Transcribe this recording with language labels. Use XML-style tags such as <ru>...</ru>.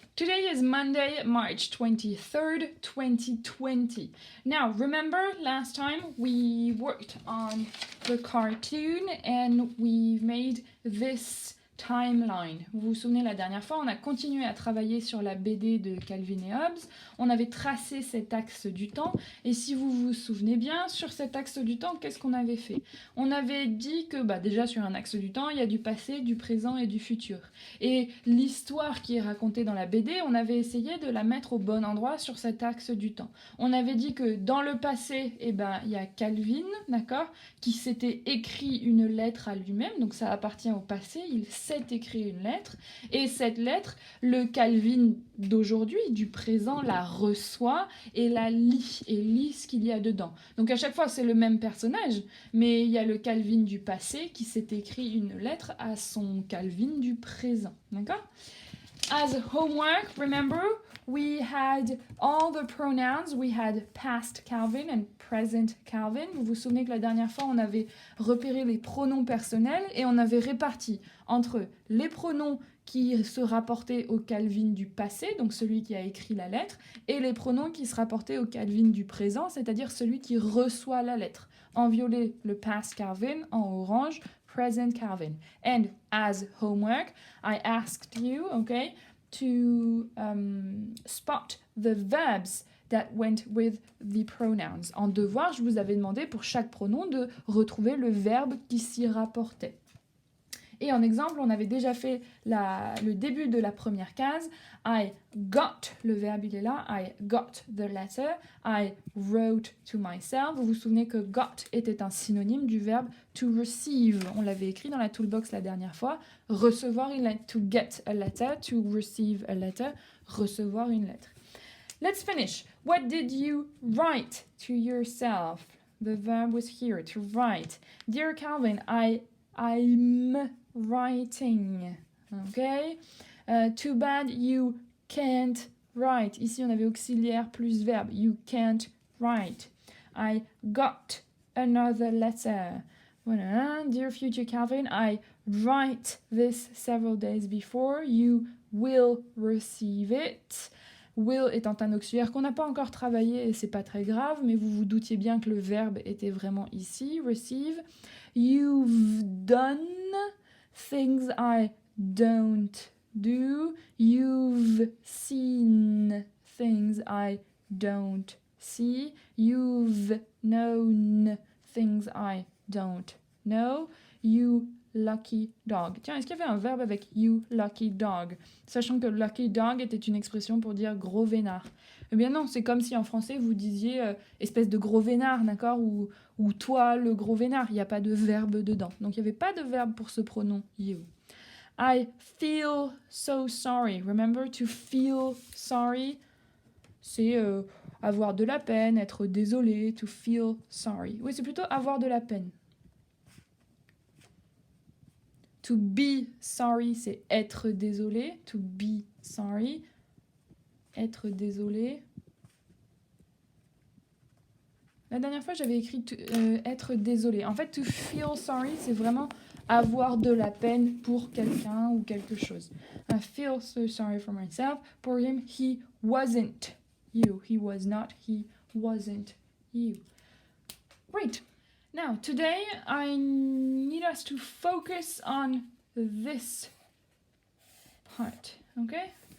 <en>Today is Monday, March 23rd, 2020. Now, remember last time we worked on the cartoon and we made this timeline.</en> <fr>Vous vous souvenez, la dernière fois, on a continué à travailler sur la BD de Calvin et Hobbes. On avait tracé cet axe du temps. Et si vous vous souvenez bien, sur cet axe du temps, qu'est-ce qu'on avait fait? On avait dit que déjà sur un axe du temps, il y a du passé, du présent et du futur. Et l'histoire qui est racontée dans la BD, on avait essayé de la mettre au bon endroit sur cet axe du temps. On avait dit que dans le passé, il y a Calvin, d'accord, qui s'était écrit une lettre à lui-même, donc ça appartient au passé, il s'est écrit une lettre, et cette lettre, le Calvin d'aujourd'hui, du présent, la reçoit et la lit, et lit ce qu'il y a dedans. Donc à chaque fois, c'est le même personnage, mais il y a le Calvin du passé qui s'est écrit une lettre à son Calvin du présent, d'accord?</fr> <en>As homework, remember, we had all the pronouns. We had past Calvin and present Calvin.</en> <fr>Vous vous souvenez que la dernière fois, on avait repéré les pronoms personnels et on avait réparti entre les pronoms qui se rapportaient au Calvin du passé, donc celui qui a écrit la lettre, et les pronoms qui se rapportaient au Calvin du présent, c'est-à-dire celui qui reçoit la lettre. En violet, le past Calvin, en orange, present Calvin.</fr> <en>And as homework, I asked you, okay, to spot the verbs that went with the pronouns.</en> <fr>En devoir, je vous avais demandé pour chaque pronom de retrouver le verbe qui s'y rapportait. Et en exemple, on avait déjà fait le début de la première case.</fr> <en>I got,</en> <fr>le verbe il est là.</fr> <en>I got the letter. I wrote to myself.</en> <fr>Vous vous souvenez que got était un synonyme du verbe</fr> <en>to receive.</en> <fr>On l'avait écrit dans la toolbox la dernière fois. Recevoir une lettre.</fr> <en>To get a letter. To receive a letter.</en> <fr>Recevoir une lettre.</fr> <en>Let's finish. What did you write to yourself? The verb was here, to write. Dear Calvin, I'm writing. Okay? Too bad you can't write.</en> <fr>Ici, on avait auxiliaire plus verbe.</fr> <en>You can't write. I got another letter. Voilà. Dear future Calvin, I write this several days before. You will receive it.</en> <fr>Will étant un auxiliaire qu'on n'a pas encore travaillé et c'est pas très grave, mais vous vous doutiez bien que le verbe était vraiment ici, receive.</fr> <en>You've done things I don't do. You've seen things I don't see. You've known things I don't know. You lucky dog.</en> <fr>Tiens, est-ce qu'il y avait un verbe avec</fr> <en>you lucky dog?</en> <fr>Sachant que lucky dog était une expression pour dire gros vénard. Eh bien non, c'est comme si en français vous disiez espèce de gros vénard, d'accord, ou toi le gros vénard. Il n'y a pas de verbe dedans. Donc il n'y avait pas de verbe pour ce pronom you.</fr> <en>I feel so sorry. Remember to feel sorry?</en> <fr>C'est avoir de la peine, être désolé,</fr> <en>to feel sorry.</en> <fr>Oui, c'est plutôt avoir de la peine.</fr> <en>To be sorry,</en> <fr>c'est être désolé. To be sorry, être désolé. La dernière fois, j'avais écrit être désolé. En fait,</fr> <en>to feel sorry,</en> <fr>c'est vraiment avoir de la peine pour quelqu'un ou quelque chose.</fr> <en>I feel so sorry for myself. For him, he wasn't you. He was not, he wasn't you. Great. Now, today I need us to focus on this part, okay?</en>